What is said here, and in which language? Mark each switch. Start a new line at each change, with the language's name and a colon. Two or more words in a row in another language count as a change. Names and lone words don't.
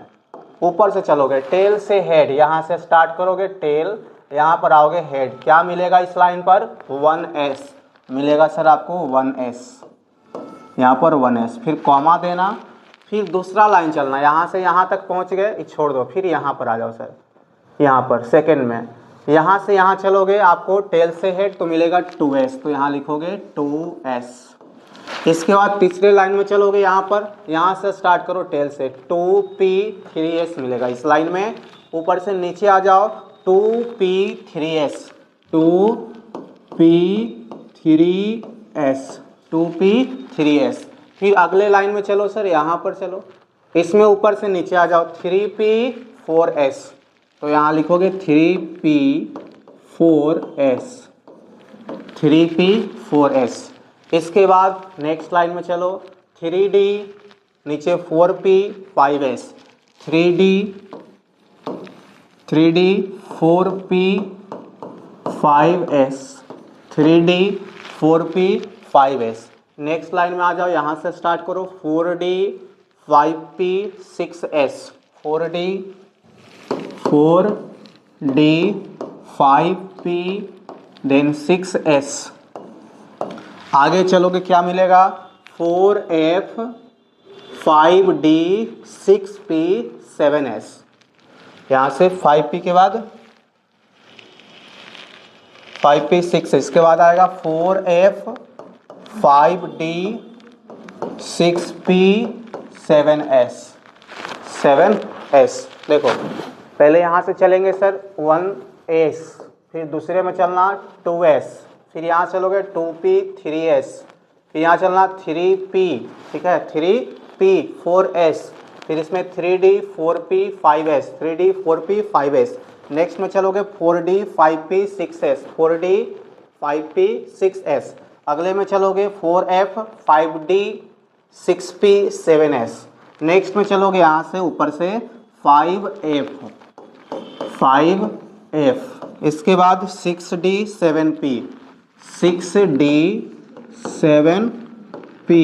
Hindi: ऊपर से चलोगे टेल से हेड, यहाँ से स्टार्ट करोगे टेल, यहाँ पर आओगे हेड, क्या मिलेगा इस लाइन पर 1s मिलेगा सर आपको 1s, यहाँ पर 1s, फिर कॉमा देना, फिर दूसरा लाइन चलना, यहाँ से यहाँ तक पहुँच गए, छोड़ दो, फिर यहाँ पर आ जाओ सर, यहाँ पर सेकंड में, यहाँ से यहाँ चलोगे आपको टेल से हेड तो मिलेगा 2s, तो यहाँ लिखोगे 2s। इसके बाद तीसरे लाइन में चलोगे यहाँ पर, यहाँ से स्टार्ट करो टेल से, 2p 3s मिलेगा इस लाइन में। ऊपर से नीचे आ जाओ 2p 3s 2p 3s 2p 3s। फिर अगले लाइन में चलो सर, यहाँ पर चलो, इसमें ऊपर से नीचे आ जाओ 3p 4s, तो यहाँ लिखोगे 3p 4s 3p 4s। इसके बाद
English: next line
Hindi: में चलो 3d नीचे 4p 5s 3d 4p 5s 3d 4p 5s।
English: next line
Hindi: में आ जाओ, यहाँ से स्टार्ट करो 4d 5p 6s 4d 5p देन 6s। आगे चलोगे क्या मिलेगा 4f 5d 6p 7s। यहाँ से 5p के बाद 5p 6s के बाद आएगा 4f 5d 6p 7s 7s। देखो पहले यहाँ से चलेंगे सर 1s, फिर दूसरे में चलना 2s, फिर यहाँ चलोगे 2p 3s, फिर यहाँ चलना 3p, ठीक है 3p 4s, फिर इसमें 3d 4p 5s 3d 4p 5s। नेक्स्ट में चलोगे 4d 5p 6s 4d 5p 6s। अगले में चलोगे 4f 5d 6p 7s। नेक्स्ट में चलोगे यहाँ से ऊपर से 5f 5f। इसके बाद 6d 7p 6d 7p।